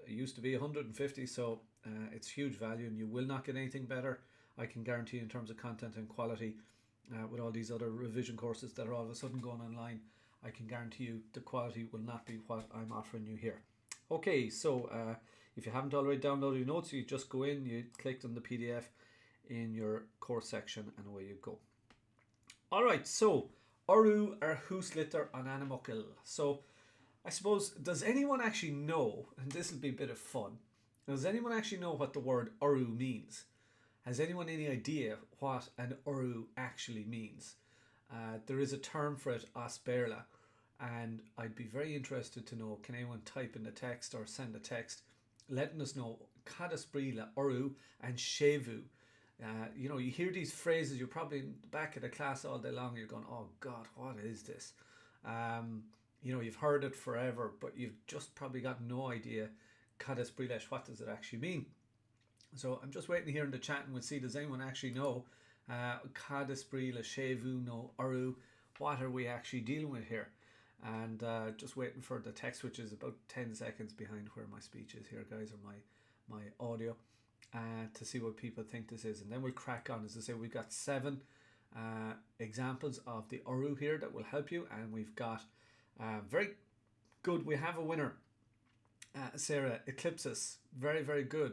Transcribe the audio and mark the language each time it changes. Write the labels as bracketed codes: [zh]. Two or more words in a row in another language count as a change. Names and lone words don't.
[en] It used to be 150, so it's huge value, and you will not get anything better, I can guarantee, in terms of content and quality with all these other revision courses that are all of a sudden going online. I can guarantee you the quality will not be what I'm offering you here. Okay, so if you haven't already downloaded your notes, you just go in, you clicked on the PDF in your course section, and away you go. [ga] Alright, so urú ar húslitar an animokil. [en] So I suppose, does anyone actually know, and this will be a bit of fun, does anyone actually know what the word urú means? Has anyone any idea what an urú actually means? There is a term for it, asperla, and I'd be very interested to know, can anyone type in the text or send a text letting us know [ga] cadasbrila, urú [en] and séimhiú. You know, you hear these phrases, you're probably in the back of the class all day long, you're going, oh God, what is this? You know, you've heard it forever, but you've just probably got no idea cadasbrila, what does it actually mean? So I'm just waiting here in the chat, and we'll see, does anyone actually know [ga] cadasbrila, séimhiú, [en] no urú, what are we actually dealing with here? And just waiting for the text, which is about 10 seconds behind where my speech is here, guys, or my audio, to see what people think this is. And then we'll crack on. As I say, we've got 7 examples of the urú here that will help you, and we've got very good, we have a winner, Sarah, Eclipsis, very, very good.